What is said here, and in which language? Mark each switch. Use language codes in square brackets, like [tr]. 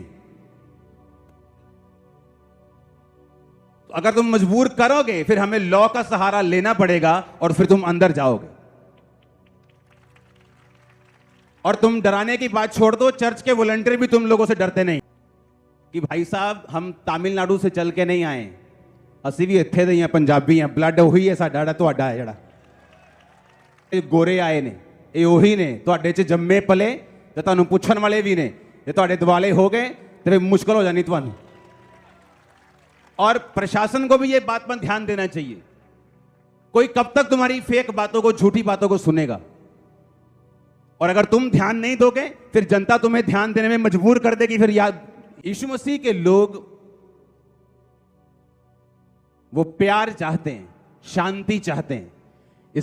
[hi] तो अगर तुम मजबूर करोगे फिर हमें लॉ का सहारा लेना पड़ेगा और फिर तुम अंदर जाओगे। और तुम डराने की बात छोड़ दो, चर्च के वॉलंटियर भी तुम लोगों से डरते नहीं कि भाई साहब हम तमिलनाडु से चल के नहीं आए, [pa] ਅਸੀਂ भी ਇੱਥੇ ਦੇ ਹੀ ਆ, ਪੰਜਾਬੀ ਆ, ਬਲੱਡ ਉਹੀ ਹੈ ਸਾਡਾ ਜਿਹੜਾ ਤੁਹਾਡਾ ਹੈ। ਜਿਹੜਾ ਇਹ ਗੋਰੇ ਆਏ ਨੇ ਇਹ ਉਹੀ ਨੇ, ਤੁਹਾਡੇ 'ਚ ਜੰਮੇ ਪਲੇ ਤੇ ਤੁਹਾਨੂੰ ਪੁੱਛਣ ਵਾਲੇ ਵੀ ਨੇ। ਜੇ ਤੁਹਾਡੇ ਦਿਵਾਲੇ ਹੋ ਗਏ ਤੇ ਮੁਸ਼ਕਲ ਹੋ ਜਾਣੀ ਤੁਹਾਨੂੰ। [hi] और प्रशासन को भी ये बात पर ध्यान देना चाहिए, कोई कब तक तुम्हारी फेक बातों को, झूठी बातों को सुनेगा। और अगर तुम ध्यान नहीं दोगे फिर जनता तुम्हें ध्यान देने में मजबूर कर देगी। फिर याद, यीशु मसीह के लोग वो प्यार चाहते हैं, शांति चाहते हैं।